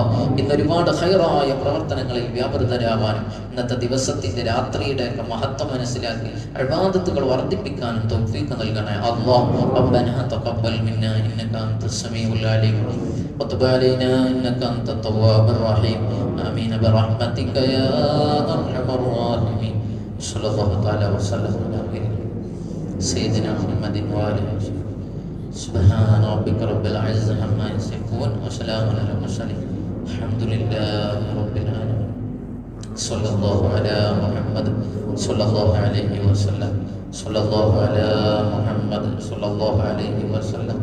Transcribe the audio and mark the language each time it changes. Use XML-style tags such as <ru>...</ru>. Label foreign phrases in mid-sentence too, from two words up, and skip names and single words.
<ml>ഇന്ന് ഒരുപാട് ഖൈറായ പ്രവർത്തനങ്ങളിൽ വ്യാപൃതരാവാനും ഇന്നത്തെ ദിവസത്തിന്റെ രാത്രിയുടെ ഒക്കെ മഹത്വം മനസ്സിലാക്കി ഇബാദത്തുകൾ വർദ്ധിപ്പിക്കാനും തൗഫീഖ് നൽകണേ അല്ലാഹ്.</ml> <ar>ربنا تقبل منا إنك أنت السميع العليم وتب علينا إنك أنت التواب الرحيم. آمين برحمتك يا أرحم الراحمين. صلى الله تعالى وسلم على سيدنا محمد وآله وسلم. سبحان ربك رب العزة عما يصفون وسلام على المرسلين الحمد لله رب العالمين. صلى الله على محمد صلى الله عليه وسلم. صلى الله على محمد صلى الله عليه وسلم.</ar>